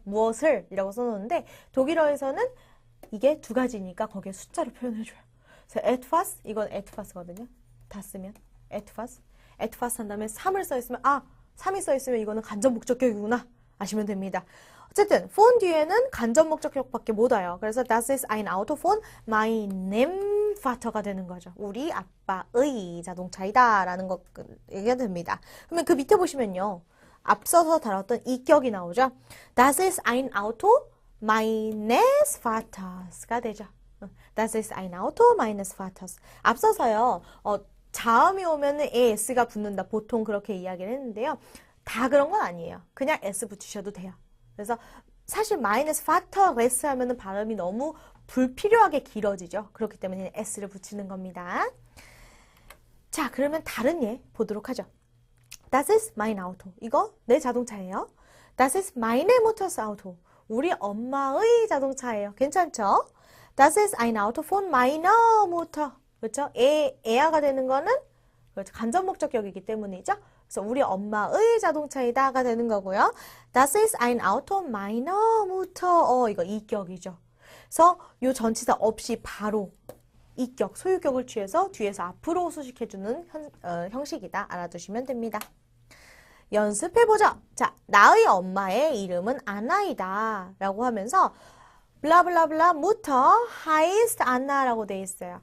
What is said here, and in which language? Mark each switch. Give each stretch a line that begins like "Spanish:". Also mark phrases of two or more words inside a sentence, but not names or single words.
Korean: 무엇을 이라고 써놓는데 독일어에서는 이게 두 가지니까 거기에 숫자로 표현해줘요. 그래서 etwas 이건 etwas거든요. 다 쓰면 etwas 한 다음에 3을 써있으면 3이 써있으면 이거는 간접 목적격이구나 아시면 됩니다. 어쨌든 phone 뒤에는 간접 목적격밖에 못 와요.
German: 그래서 das ist ein Auto von meinem Vater가
Korean: 되는 거죠. 우리 아빠의 자동차이다 라는 거가 됩니다. 그러면 그 밑에 보시면요. 앞서서 다뤘던 이 격이 나오죠.
German: Das ist ein Auto meines Vaters가 되죠. Das ist ein Auto meines Vaters.
Korean: 앞서서요. 자음이 오면은 s가 붙는다. 보통 그렇게 이야기를 했는데요. 다 그런 건 아니에요. 그냥 s 붙이셔도 돼요. 그래서 사실 마이너스 파터레스 하면은 발음이 너무 불필요하게 길어지죠. 그렇기 때문에 s를 붙이는 겁니다. 자, 그러면 다른 예 보도록 하죠.
German: Das ist mein Auto.
Korean: 이거 내 자동차예요.
German: Das ist meine Mutters Auto.
Korean: 우리 엄마의 자동차예요. 괜찮죠?
German: Das ist ein Auto von meiner Mutter.
Korean: 그렇죠? 에아가 되는 거는 그렇죠. 간접 목적격이기 때문이죠. 그래서 우리 엄마의 자동차이다가 되는 거고요.
German: Das ist ein Auto meiner Mutter.
Korean: 이거 이격이죠. 그래서 요 전치사 없이 바로 이격, 소유격을 취해서 뒤에서 앞으로 수식해주는 형식이다. 알아두시면 됩니다. 연습해보죠. 자, 나의 엄마의 이름은 아나이다. 라고 하면서 블라블라블라
German: Mutter heißt Anna
Korean: 라고 되어 있어요.